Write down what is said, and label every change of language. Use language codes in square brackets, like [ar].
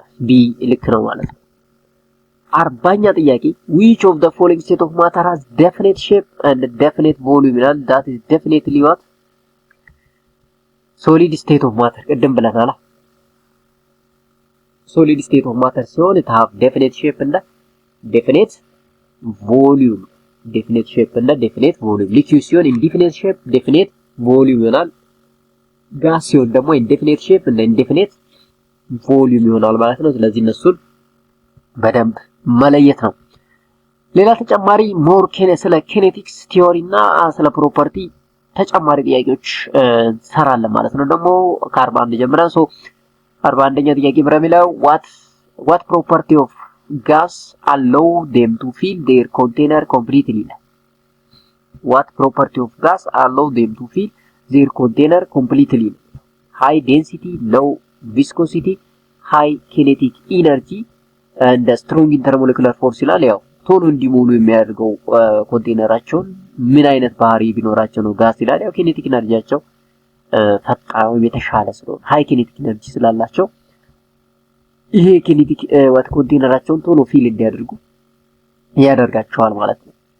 [am] B ልክ ነው ማለት ነው። 40ኛ ጥያቄ [en] which of the following state of matter has definite shape and definite volume [am] ይላል። [en] that is definitely what? solid state of matter [am] ቅድም ብለናል። [en] solid state of matter ሲሆን it have definite shape and definite volume. definite shape and definite volume. [am] liquid ሲሆን [en] indefinite shape definite volume [am] ይሆናል። gas ሲሆን ደግሞ [en] indefinite shape and indefinite volume [am] ይሆናል ማለት ነው። ስለዚህ እነሱን በደንብ መለየት ነው። ሌላ ተጨማሪ ሞር ስለ ኪኔቲክስ ቲዮሪ እና ስለ ፕሮፐርቲ ተጨማሪ ጥያቄዎች እንሰራለን ማለት ነው። ደግሞ ከ41 ጀምረን 41ኛ ጥያቄ ብረሚለው [en] what property of gas allow them to fill their container completely? what property of gas allow them to fill their container completely? high density, low viscosity, high kinetic energy and strong intermolecular force [am] ይላል። ያው ቶሎ እንዲሞሉ የሚያደርገው ኮንቴነራቸውን ምን አይነት ባህሪ ቢኖራቸው ነው ጋስ ይላል። ያው ኪኔቲክ ኢነርጂያቸው ፈጣን ወይም የተሻለ ስለሆነ ሃይ ኪኔቲክ ኢነርጂ ስላላቸው ይሄ ኪኔቲክ ኮንቴነራቸውን ቶሎ ፊል እንዲያደርጉ ያደርጋቸዋል ማለት ነው።